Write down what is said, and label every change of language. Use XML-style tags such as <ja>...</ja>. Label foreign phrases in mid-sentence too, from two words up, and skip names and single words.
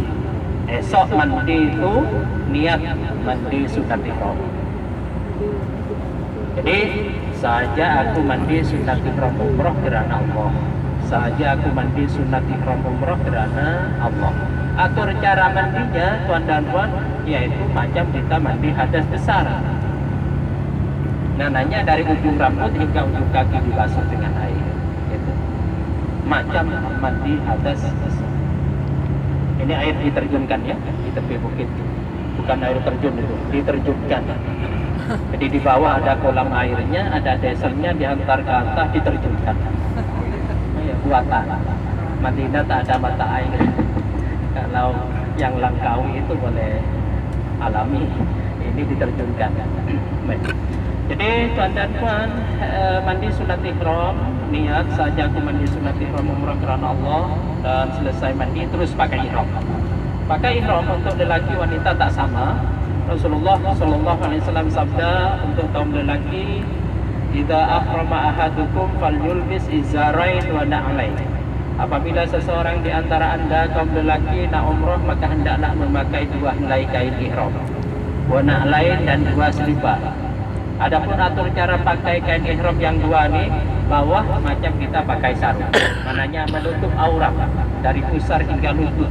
<ms>Esok mandi itu niat mandi sunat ihram. Jadi saja aku mandi sunat ihram umrah kerana Allah. Saja aku mandi sunat ihram umrah kerana Allah. Atur cara mandinya tuan dan puan, yaitu macam kita mandi hadas besar. Nananya dari ujung rambut hingga ujung kaki dibasuh dengan air. Itu macam mandi hadas besar. Ini air diterjunkan ya di tepi bukit, bukan air terjun itu, diterjunkan. Jadi di bawah ada kolam airnya, ada desernya, diantar ke atas diterjunkan. Buatan Madinah tak ada mata air. Kalau yang Langkawi itu boleh alami, ini diterjunkan. Jadi tuan dan puan, mandi sunat ihram, niat saja aku mandi sunat ihram umrah kerana Allah, dan selesai mandi terus pakai ihram. Pakai ihram untuk lelaki wanita tak sama. Rasulullah SAW sabda untuk kaum lelaki,</ms> <ar>إذا أحرم أحدكم فليلبس إزارين ونعلين.</ar> <ms>Apabila seseorang di antara anda kaum lelaki nak umrah, maka hendaklah memakai dua helai kain ihram,</ms> <ar>ونعلين,</ar> <ms>dan dua selipar. Adapun atur cara pakai kain ihram yang dua ni, bawah macam kita pakai sarung, maknanya menutup aurat dari pusar hingga lutut.</ms>